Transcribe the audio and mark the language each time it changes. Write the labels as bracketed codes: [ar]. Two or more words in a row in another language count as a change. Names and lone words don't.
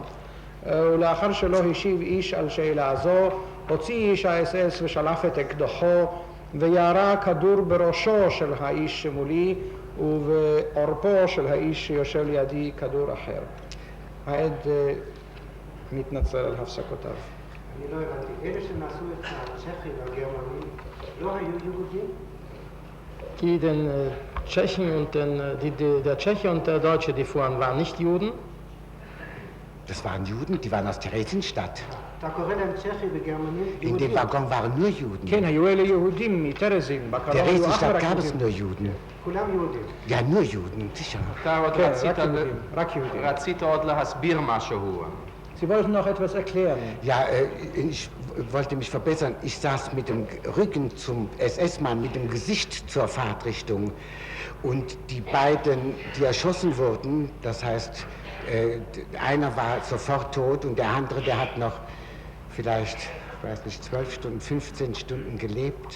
[he] ולאחר שלא השיב איש על שאלה זו, הוציא איש האס-אס ושלף את אקדחו וירה כדור בראשו של האיש שמולי ובעורפו של האיש שיושב לידי כדור אחר. העד מתנצל על הפסקותיו. אני לא הבנתי, אלה שנעשו את הצ'כים והגרמנים לא היו יהודים? [de] Die den Tschechen und der Tscheche und der Deutsche, die fuhren, waren nicht Juden? Das waren Juden, die waren aus Theresienstadt. [he] Da קוראים להם צ'כי וגרמנים [de] In dem Waggon waren nur Juden. [he] כן, היו אלה יהודים מטרזין. [de] Theresienstadt gab es nur Juden. [he] כולם יהודים. [de] Ja, nur Juden, sicher. [he] אתה עוד רק יהודים. רצית עוד להסביר משהו. [de] Sie wollten noch etwas erklären. Ja, ich wollte mich verbessern. Ich saß mit dem Rücken zum SS-Mann, mit dem Gesicht zur Fahrtrichtung. Und die beiden, die erschossen wurden, das heißt, einer war sofort tot und der andere, der hat noch vielleicht, ich weiß nicht, 12 Stunden, 15 Stunden gelebt.